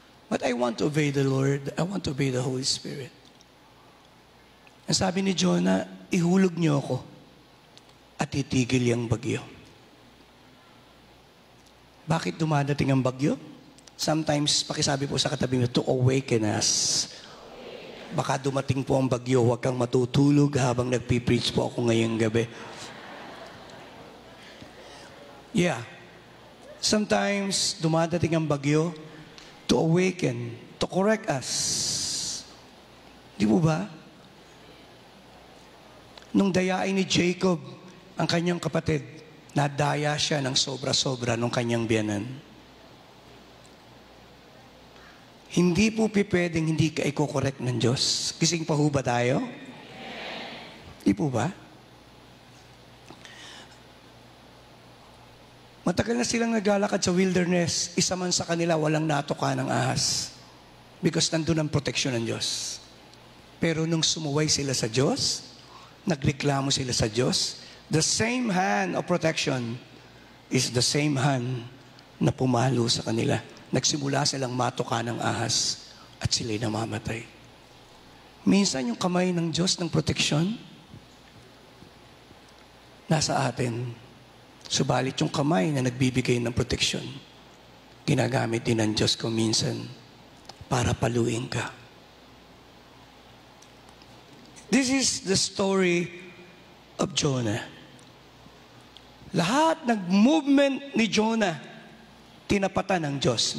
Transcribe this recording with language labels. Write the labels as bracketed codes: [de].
[en] But I want to obey the Lord. I want to obey the Holy Spirit. [tl] Ang sabi ni Jonah, ihulog niyo ako at itigil yung bagyo. Bakit dumadating ang bagyo? Sometimes, pakisabi po sa katabi mo, [en] to awaken us. [tl] Baka dumating po ang bagyo, huwag kang matutulog habang nagpipreach po ako ngayong gabi. Yeah. [en] Sometimes, [tl] dumadating ang bagyo [en] to awaken, to correct us. [tl] Di po ba? Nung dayain ni Jacob, ang kanyang kapatid, nadaya siya ng sobra-sobra nung kanyang biyanan. Hindi po pwedeng hindi ka i-correct ng Diyos. Gising pa ho ba tayo? Di po ba? Matagal na silang naglalakad sa wilderness, isa man sa kanila walang natuka ng ahas. Because nandun ang proteksyon ng Diyos. Pero nung sumuway sila sa Diyos, nagreklamo sila sa Diyos, [en] the same hand of protection is the same hand [tl] na pumalo sa kanila. Nagsimula silang matuka ng ahas at sila'y namamatay. Minsan yung kamay ng Diyos ng proteksyon, nasa atin. Subalit yung kamay na nagbibigay ng proteksyon, ginagamit din ng Diyos kung minsan para paluin ka. [en] This is the story of Jonah. [tl] Lahat ng movement ni Jonah, tinapatan ng Diyos.